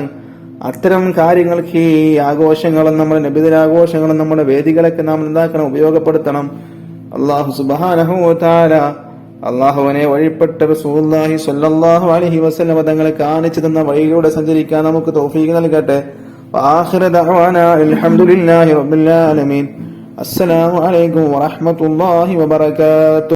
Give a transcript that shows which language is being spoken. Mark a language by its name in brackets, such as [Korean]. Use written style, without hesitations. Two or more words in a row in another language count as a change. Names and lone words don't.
[Malayalam] അത്തരം കാര്യങ്ങൾക്ക് ഈ ആഘോഷങ്ങളും നമ്മുടെ നബിദിനാഘോഷങ്ങളും നമ്മുടെ വേദികളൊക്കെ നാം എന്താക്കണം, ഉപയോഗപ്പെടുത്തണം. [Arabic] الله سبحانه وتعالى [Malayalam] അല്ലാഹുവിനെ വഴിപ്പെട്ട [Arabic] رسول الله صلى الله عليه وسلم [Malayalam] തങ്ങളെ കാണിച്ചു തന്ന വഴിയിലൂടെ സഞ്ചരിക്കാൻ നമുക്ക് തൗഫീഖ് നൽകട്ടെ. [Arabic] وآخر دعوانا الحمد لله رب العالمين. السلام عليكم ورحمة الله وبركاته.